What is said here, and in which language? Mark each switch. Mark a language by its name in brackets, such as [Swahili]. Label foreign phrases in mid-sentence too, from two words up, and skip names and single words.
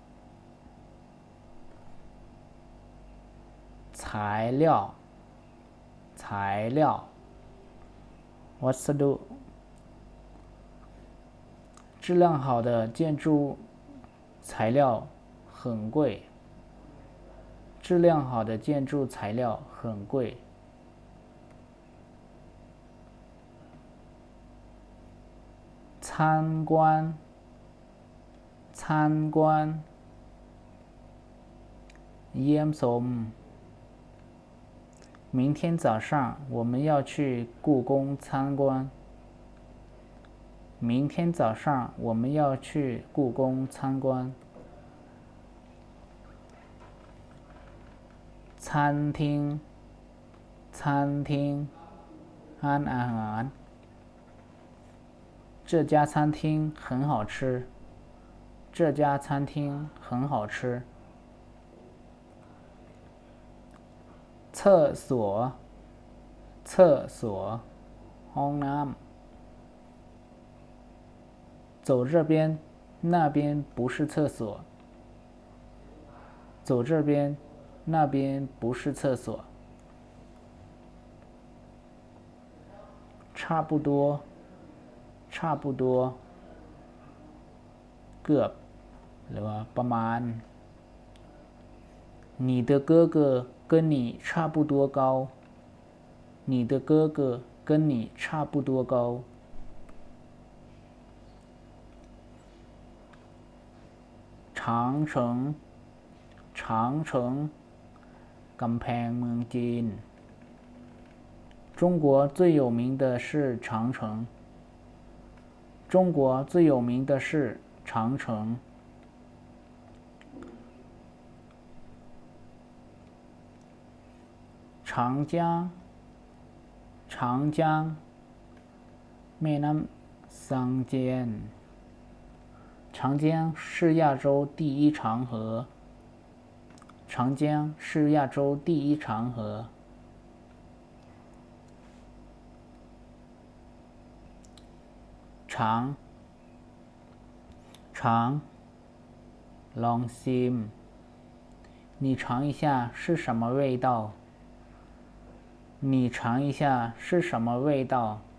[Chinese] 材料，材料วัสดุ质量好的建筑材料很贵。质量好的建筑材料很贵。参观，参观เยี่ยมชม明天早上我们要去故宫参观。明天早上我们要去故宫参观。参餐厅餐厅 [Thai] ร้านอาหาร [Chinese] 这家餐厅很好吃这家餐厅很好吃厕所厕所 [Thai] ห้องน้ำ [Chinese] 走这边那边不是厕所走这边那边不是厕所差不多差不多 [Thai] เกือบหรือว่าประมาณ [Chinese] 你的哥哥跟你差不多高你的哥哥跟你差不多高长城长城 [Thai] กำแพงเมืองจีน [Chinese] 中国最有名的是长城中国最有名的是长城长江长江 [Thai] แม่น้ำซังเจียน [Chinese] 长江是亚洲第一长河长江是亚洲第一长河长长 [Thai] ลองชิม [Chinese] 你尝一下是什么味道你尝一下是什么味道